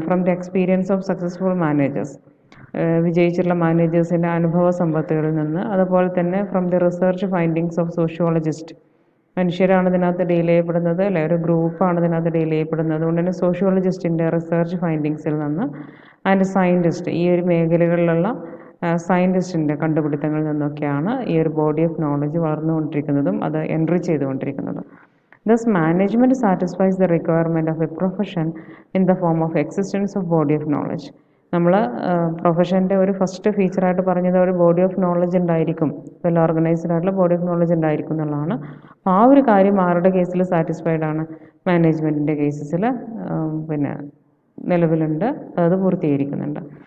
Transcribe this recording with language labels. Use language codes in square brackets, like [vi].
[en] from the experience of successful managers, [ml] വിജയിച്ചിട്ടുള്ള മാനേജേഴ്സിൻ്റെ അനുഭവ സമ്പത്തുകളിൽ നിന്ന്, അതുപോലെ തന്നെ [en] from the research findings of sociologist, [ml] മനുഷ്യരാണ് ഇതിനകത്ത് ഡീൽ ചെയ്യപ്പെടുന്നത്, അല്ലെ ഒരു ഗ്രൂപ്പാണ് ഇതിനകത്ത് ഡീൽ ചെയ്യപ്പെടുന്നത്, അതുകൊണ്ട് തന്നെ സോഷ്യോളജിസ്റ്റിൻ്റെ റിസർച്ച് ഫൈൻഡിങ്സിൽ നിന്ന്, ആൻഡ് സയൻറ്റിസ്റ്റ്, ഈ ഒരു മേഖലകളിലുള്ള സയൻറ്റിസ്റ്റിൻ്റെ കണ്ടുപിടുത്തങ്ങളിൽ നിന്നൊക്കെയാണ് ഈ ഒരു ബോഡി ഓഫ് നോളജ് വളർന്നുകൊണ്ടിരിക്കുന്നതും അത് enrich ചെയ്തുകൊണ്ടിരിക്കുന്നതും. [en] Thus, management satisfies the requirement of a profession in the form of existence of body of knowledge. [ml] നമ്മൾ പ്രൊഫഷൻ്റെ ഒരു ഫസ്റ്റ് ഫീച്ചറായിട്ട് പറഞ്ഞത് ഒരു ബോഡി ഓഫ് നോളജ് ഉണ്ടായിരിക്കും, വെൽ ഓർഗനൈസ്ഡ് ആയിട്ടുള്ള ബോഡി ഓഫ് നോളജ് ഉണ്ടായിരിക്കും എന്നുള്ളതാണ്. അപ്പോൾ ആ ഒരു കാര്യം ആരുടെ കേസിൽ സാറ്റിസ്ഫൈഡ് ആണ്? മാനേജ്മെൻറ്റിൻ്റെ കേസസിൽ പിന്നെ നിലവിലുണ്ട്, അത് പൂർത്തീകരിക്കുന്നുണ്ട്.